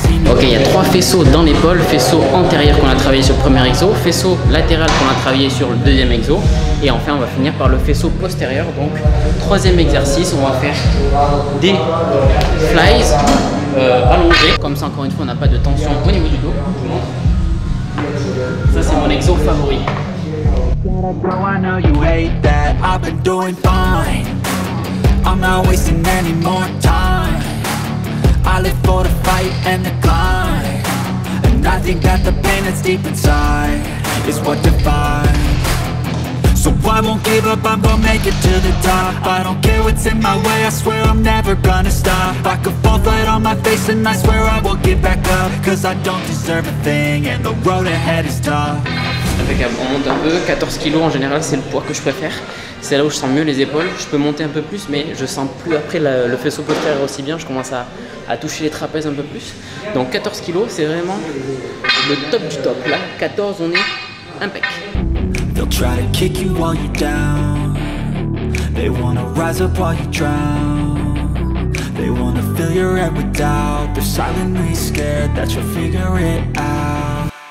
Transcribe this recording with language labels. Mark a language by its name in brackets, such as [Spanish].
[French] Ok, il y a 3 faisceaux dans l'épaule, faisceau antérieur qu'on a travaillé sur le premier exo, faisceau latéral qu'on a travaillé sur le deuxième exo, et enfin on va finir par le faisceau postérieur. Donc troisième exercice, on va faire des flies allongés, comme ça encore une fois on n'a pas de tension au niveau du dos. Je vous montre. Ça c'est mon exo favori. [English] Girl, I know you hate that. I've been doing fine. I'm not wasting any more time. I live for the fight and the climb. And I think that the pain that's deep inside is what defines. So I won't give up, I'm gonna make it to the top. I don't care what's in my way, I swear I'm never gonna stop. I could fall flat on my face and I swear I will get back up. Cause I don't deserve a thing and the road ahead is tough. [French] Impeccable, on monte un peu, 14 kg en général c'est le poids que je préfère. C'est là où je sens mieux les épaules, je peux monter un peu plus mais je sens plus après le faisceau postérieur aussi bien, je commence à toucher les trapèzes un peu plus. Donc 14 kg c'est vraiment le top du top, là 14 on est impec. [English] They'll try to kick you while you're down. They wanna rise up while you drown. They wanna fill your head with doubt. They're silently scared that you'll figure it out.